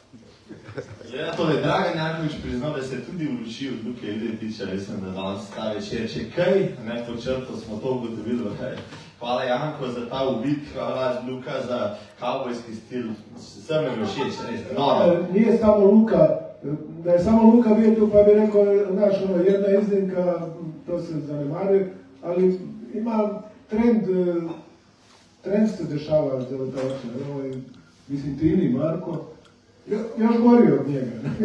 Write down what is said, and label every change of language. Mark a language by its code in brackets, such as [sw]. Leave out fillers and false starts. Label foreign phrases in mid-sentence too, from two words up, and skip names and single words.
[sl] Ja, tole, Dragan Janković priznal, da se je tudi uročil od Luke Iletiča, mislim, da danes ta večer, če kaj, ne, po črto smo to ugotovili, hvala Janko za ta uvid, hvala Luka za kavbojski stil, vsem je všeč, res, noro. [hr] Nije samo Luka, da je samo Luka bio tu pa bi rekao, znaš, jedna iznimka, to se zanemari, ali ima trend se dešava za otače, mislim Tini, Marko, još gori od njega.